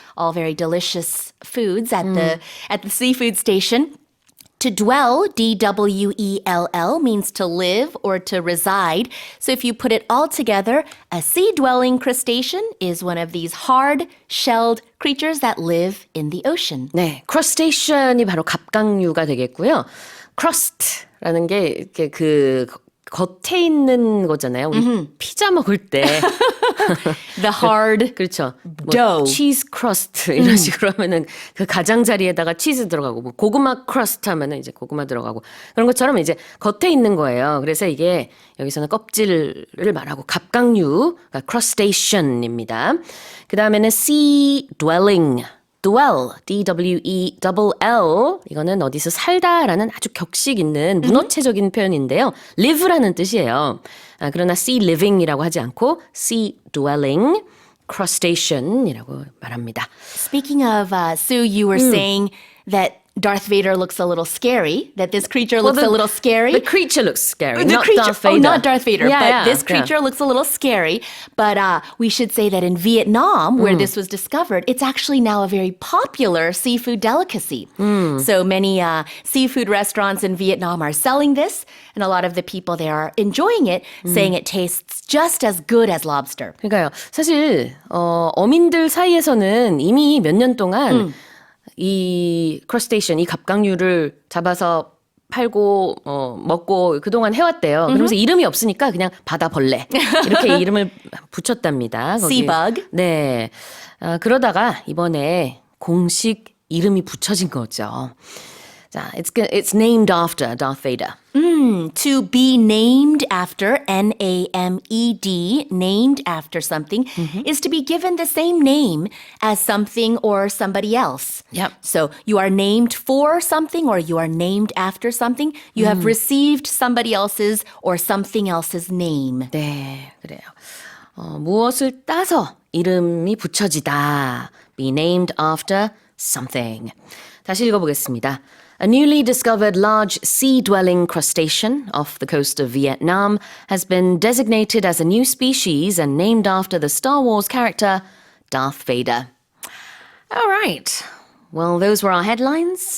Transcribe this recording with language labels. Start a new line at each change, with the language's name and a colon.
English: All very delicious foods at the seafood station. To dwell, D-W-E-L-L, means to live or to reside. So if you put it all together, a sea-dwelling crustacean is one of these hard-shelled creatures that live in the ocean.
Korean: 네, crustacean이 바로 갑각류가 되겠고요. crust라는 게 이렇게 그 겉에 있는 거잖아요. 우리 피자 먹을 때
English: The hard
Korean: 그렇죠.
English: dough.
Korean: 치즈 크러스트 이런 식으로 하면은 그 가장자리에다가 치즈 들어가고 뭐 고구마 크러스트 하면은 이제 고구마 들어가고 그런 것처럼 이제 겉에 있는 거예요. 그래서 이게 여기서는 껍질을 말하고 갑각류, 그러니까 crustacean입니다. 그 다음에는 sea dwelling. dwell, D-W-E-L-L. 이거는 어디서 살다라는 아주 격식 있는 문어체적인 표현인데요. live라는 뜻이에요. 그러나
English: sea living
Korean: 이라고 하지 않고
English: sea dwelling, crustacean
Korean: 이라고 말합니다.
English: Speaking of, Sue, you were saying that Darth Vader looks a little scary, that this creature looks a little scary. The creature looks scary, The not creature, Darth Vader. Oh, not Darth Vader, Yeah, but this creature looks a little scary. But we should say that in Vietnam, where this was discovered, it's actually now a very popular seafood delicacy. So many seafood restaurants in Vietnam are selling this, and a lot of the people there are enjoying it, saying it tastes just as good as lobster.
Korean: 그러니까요. 사실 어민들 사이에서는 이미 몇 년 동안 이 크러스테이션, 이 갑각류를 잡아서 팔고 먹고 그동안 해왔대요. 그러면서 이름이 없으니까 그냥 바다벌레 이렇게 이름을 붙였답니다. 거기에.
English: Seabug.
Korean: 네. 그러다가 이번에 공식 이름이 붙여진 거죠.
English: 자, it's named after Darth Vader. To be named after, N-A-M-E-D, named after something, is to be given the same name as something or somebody else. Yep. So you are named for something or you are named after something. You have received somebody else's or something else's name.
Korean: 네, 그래요. 무엇을 따서 이름이 붙여지다.
English: Be named after something.
Korean: 다시 읽어보겠습니다.
English: A newly discovered large sea-dwelling crustacean off the coast of Vietnam has been designated as a new species and named after the Star Wars character Darth Vader. All right. Well, those were our headlines.